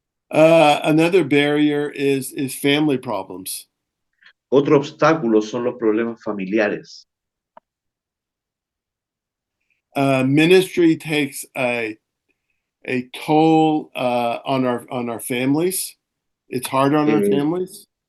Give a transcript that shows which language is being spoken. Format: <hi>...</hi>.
<en>Another barrier is family problems.</en> <es>Otro obstáculo son los problemas familiares.</es> <en>Ministry takes a toll on our families. It's hard on our families.</en>